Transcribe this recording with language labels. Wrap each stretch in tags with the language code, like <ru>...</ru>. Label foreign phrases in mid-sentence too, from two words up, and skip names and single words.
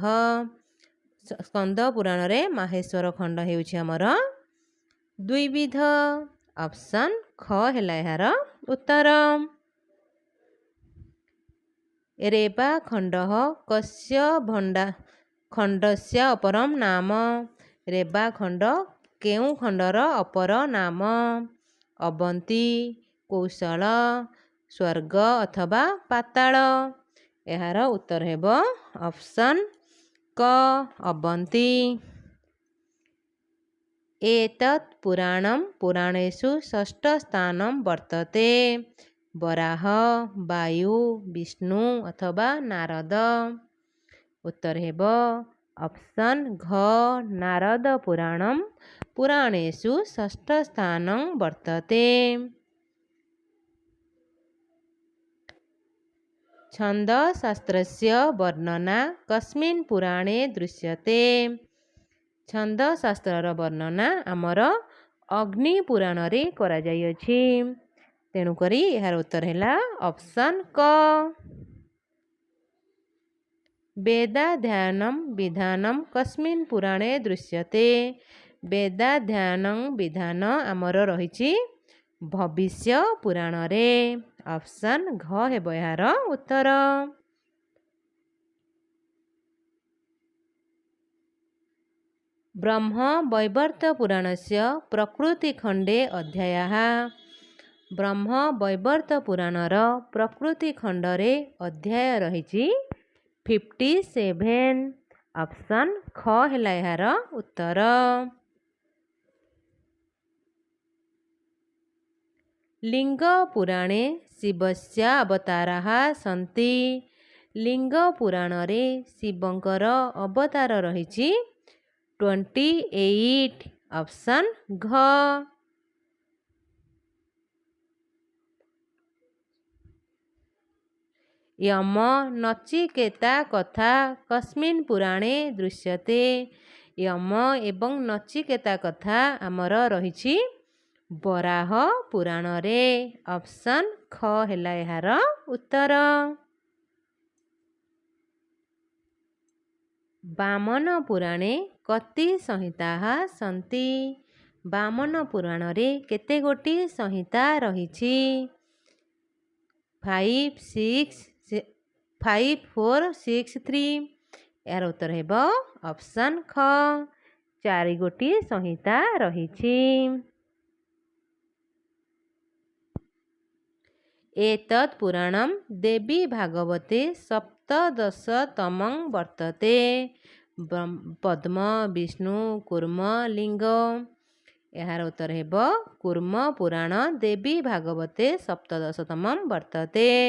<or>ସ୍କନ୍ଦ ପୁରାଣରେ ମାହେଶ୍ୱର ଖଣ୍ଡ ହେଉଛି ହମର ଦ୍ୱିବିଧ। ଅପ୍ସନ ଖ ହେଲା ଯାର ଉତ୍ତର।</or> <sa>रेवा खण्डः कस्य खण्डस्य अपरं नाम?</sa> <or>ରେବା ଖଣ୍ଡ କେଉଁ ଖଣ୍ଡର ଅପର ନାମ?</or> <sa>अवंती, कौशल, स्वर्ग अथवा पाताल।</sa> <or>ଯାର ଉତ୍ତର ହେବ ଅପ୍ସନ କ ଅବନ୍ତୀ।</or> <sa>एतत् पुराणं पुराणेषु षष्ठ स्थानं वर्तते। वराह, वायु, विष्णु अथवा नारद।</sa> <or>ଉତ୍ତର ହେବ ଅପ୍ସନ ଘ ନାରଦ</or> <sa>पुराणं पुराणेषु षष्ठ स्थानं वर्तते। छन्दशास्त्रस्य वर्णना कस्मिन् पुराणे दृश्यते?</sa> <or>ଛନ୍ଦଶାସ୍ତ୍ରର ବର୍ଣ୍ଣନା ଆମର ଅଗ୍ନି ପୁରାଣରେ କରା ଯାଇଅଛି। ତେଣୁକରି ଯାର ଉତ୍ତର ହେଲା ଅପ୍ସନ କ।</or> <sa>वेदाध्ययनं विधानं कस्मिन् पुराणे दृश्यते?</sa> <or>ବେଦାଧ୍ୟୟନଂ ବିଧାନ ଆମର ରହିଛି ଭବିଷ୍ୟ ପୁରାଣରେ। ଅପ୍ସନ ଘ ହେବ ଯାର ଉତ୍ତର।</or> <sa>ब्रह्म वैवर्त पुराणस्य प्रकृतिखण्डे अध्यायः।</sa> <or>ବ୍ରହ୍ମ ବୈବର୍ତ୍ତ ପୁରାଣର ପ୍ରକୃତିଖଣ୍ଡରେ ଅଧ୍ୟାୟ ରହିଛି 57। ଅପ୍ସନ ଖ ହେଲା ଯାର ଉତ୍ତର।</or> <sa>लिंग पुराणे शिवस्य अवताराः सन्ति।</sa> <or>ଲିଙ୍ଗ ପୁରାଣରେ ଶିବଙ୍କର ଅବତାର ରହିଛି 28। ଅପ୍ସନ ଘ।</or> <sa>यम नचिकेता कथा कस्मिन् पुराणे दृश्यते?</sa> <or>ଯମ ଏବଂ ନଚିକେତା କଥା ଆମର ରହିଛି ବରାହ ପୁରାଣରେ। ଅପ୍ସନ ଖ ହେଲା ଯାର ଉତ୍ତର।</or> <sa>वामन पुराणे कति संहिताः सन्ति?</sa> <or>ବାମନ ପୁରାଣରେ କେତେ ଗୋଟି ସଂହିତା ରହିଛି?</or> <sa>5, 4, 6, 3।</sa> <or>ଯାର ଉତ୍ତର ହେବ ଅପ୍ସନ ଖ 4 ଗୋଟି ସଂହିତା ରହିଛି।</or> <sa>एतत् पुराणं देवी भागवते सप्तदशतमं वर्तते। पद्म, विष्णु, कूर्म, लिंग।</sa> <or>ଏହାର ଉତ୍ତର ହେବ କୂର୍ମ ପୁରାଣ</or> <sa>देवी भागवते सप्तदशतमं वर्तते।</sa>